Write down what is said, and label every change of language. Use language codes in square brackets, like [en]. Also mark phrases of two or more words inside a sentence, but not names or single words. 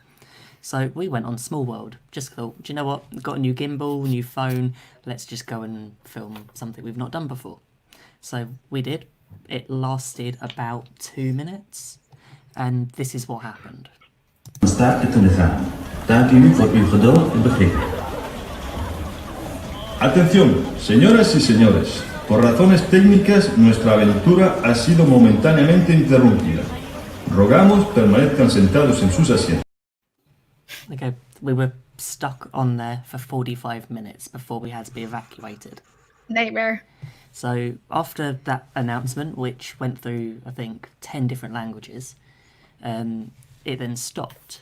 [en] So we went on Small World. Just thought, do you know what? We've got a new gimbal, new phone. Let's just go and film something we've not done before. So we did. It lasted about 2 minutes. And this is what happened. [nl] Start te gaan. Dank u voor uw geduld en begrip. [es] Atención, señoras y señores. Por razones técnicas, nuestra aventura ha sido momentáneamente interrumpida. Rogamos permanezcan sentados en sus asientos. [en] Okay, we were stuck on there for 45 minutes before we had to be evacuated. Nightmare. So after that announcement, which went through, I think, 10 different languages, it then stopped.